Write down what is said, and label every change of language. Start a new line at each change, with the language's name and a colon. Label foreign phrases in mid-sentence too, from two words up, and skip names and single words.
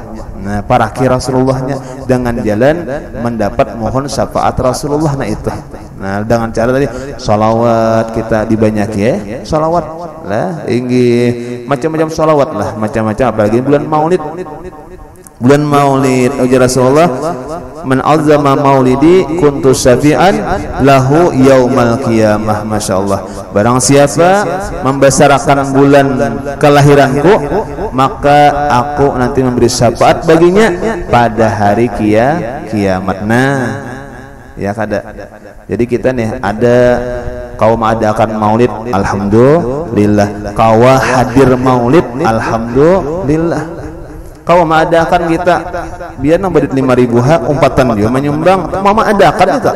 Indonesian: Nah paraki Rasulullahnya dengan jalan mendapat mohon syafaat Rasulullah. Nah itu nah dengan cara tadi sholawat kita dibanyaki ya, sholawat lah inggih macam-macam sholawat lah, macam-macam apalagi bulan Maulid bulan Maulid. Ujar Rasulullah,
Arabic: من عظم مولدي كنت شفيعا له يوم القيامة.
Indonesian: Masyaallah, barang siapa membesarkan bulan kelahiranku, maka aku nanti memberi syafaat baginya pada hari kiamat. Nah,
Banjar: ya kada.
Indonesian: Jadi kita nih ada kau mengadakan maulid, alhamdulillah. Kau hadir maulid, alhamdulillah.
Banjar: Kau mengadakan kita biar nang badit 5.000 hak umpatan dia menyumbang mau mengadakan kita.